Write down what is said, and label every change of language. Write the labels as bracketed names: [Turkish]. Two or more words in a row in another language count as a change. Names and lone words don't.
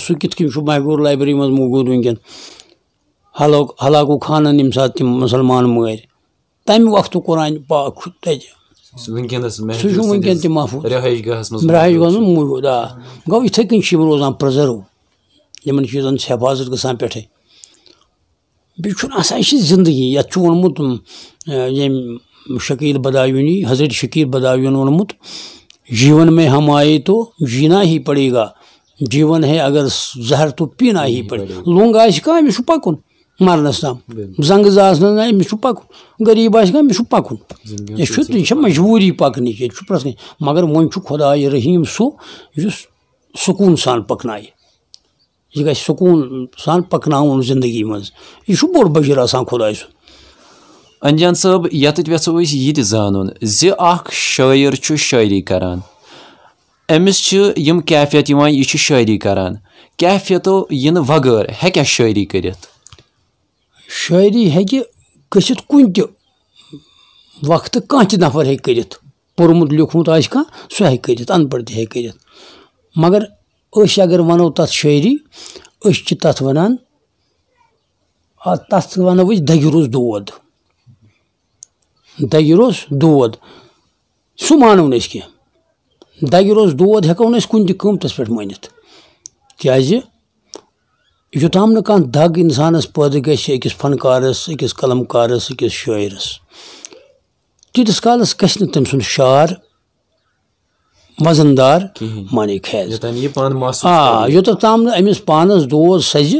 [Kashmiri] سُہ کِتھ کٔنۍ چھُ مہجوٗر لایبرٔری منٛز موٗجوٗد وٕنکیٚن ہلاکو خانن ییٚمہِ ساتہٕ تِم مُسلمان مٲرۍ تمہِ وقتُک قرآنِ پاک چھُ تتہِ سُہ چھُ وٕنکیٚن تہِ محفوٗظ رہٲیش گاہس منٛز موٗجوٗد گوٚو یِتھٕے کٔنۍ چھِ یِم روزان پرٛزٔرو یِمن چیٖزن چھِ حفاظت گژھان پٮ۪ٹھے بیٚیہِ چھُنہٕ آسان یہِ چھِ زندگی یتھ چھُ ووٚنمُت ییٚمۍ شکیٖل بدایوٗنی حضرت شکیٖل بدایوٗن ووٚنمُت [Urdu] جیٖون میں ہم آئے تو جینا ہی پڑے گا جیٖون ہے اگر زہر تو پینا ہی پڑے [Kashmiri] لوٚنٛگ آسہِ کانٛہہ أمِس چھُ پکُن مرنس تام زنٛگہٕ آسنس نہ أمِس چھُ پکُن غریٖب آسہِ کانٛہہ أمِس چھُ پکُن یہِ چھِ مجبوٗری پکنٕچ ییٚتہِ چھُ پرٛٮ۪تھ کٲنٛسہِ مگر وۄنۍ چھُ خۄداے رحیٖم سُہ یُس سکوٗن سان پکنایہِ یہِ گژھِ سکوٗن سان پکناوُن زندگی منٛز یہِ چھُ بوٚڑ بجر آسان خۄداے سُنٛد انجان صٲب یتھ یژھو أسۍ یہِ تہِ زانُن زِ اکھ شٲعر چھُ شٲعری کران أمِس چھِ یِم کیفیت یِوان یہِ چھُ شٲعری کران کیفیتو یِنہٕ وغٲر ہیٚکیٛاہ شٲعری کٔرِتھ شٲعری ہیٚکہِ گٔژھِتھ کُنہِ تہِ وقتہٕ کانٛہہ تہِ نفر ہیٚکہِ کٔرِتھ پوٚرمُت لیوٗکھمُت آسہِ کانٛہہ سُہ ہیٚکہِ کٔرِتھ اَن پڑھ تہِ ہیٚکہِ کٔرِتھ مگر أسۍ اگر وَنو تَتھ شٲعری أسۍ چھِ تَتھ وَنان تَتھ وَنو أسۍ دَگہِ روٚس دود دَگہِ روٚس دود سُہ مانو نہٕ أسۍ کینٛہہ دَگہِ روٚس دود ہٮ۪کو نہٕ أسۍ کُنہِ تہِ قۭمتَس پٮ۪ٹھ مٲنِتھ کیٛازِ یوٚتام نہٕ کانٛہہ دَگ اِنسانَس پٲدٕ گژھِ أکِس فنکارَس أکِس قلم کارَس أکِس شٲعرَس تیٖتِس کالَس گژھِ نہٕ تٔمۍ سُنٛد شعر وزندار مانے خیز یوٚتَتھ تام نہٕ أمِس پانَس دود سَزِ